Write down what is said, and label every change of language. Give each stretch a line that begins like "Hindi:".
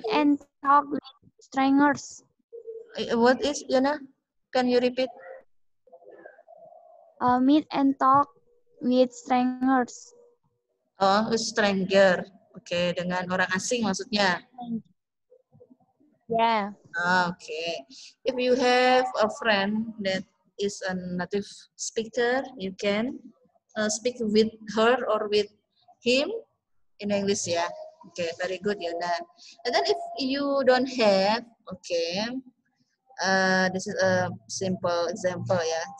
English: Meet and talk with strangers. what is Yana? Can you repeat? Meet and talk with strangers. Oh, with stranger.
Indonesian: Oke, dengan orang asing maksudnya.
English: Yeah. Okay. If you have a friend that is a native speaker, you can speak with her or with him in English ya. Okay, very good, Yona. And then if you don't have, okay, this is a simple example ya.